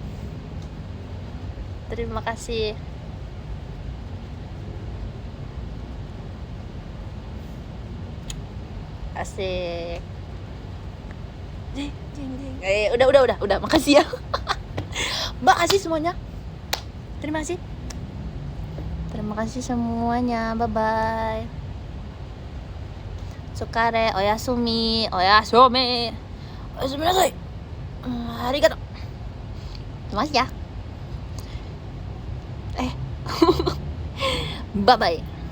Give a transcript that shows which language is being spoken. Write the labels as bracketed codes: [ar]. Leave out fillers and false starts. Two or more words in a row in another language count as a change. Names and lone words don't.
[id] Terima kasih. Asik. Udah. Makasih ya. Makasih semuanya. Terima kasih. Terima kasih semuanya. [en] Bye bye. [ja] Sukare, oyasumi, oyasumi. Oyasumi nasai. Arigato. [id] Terima kasih ya. [en] Bye bye.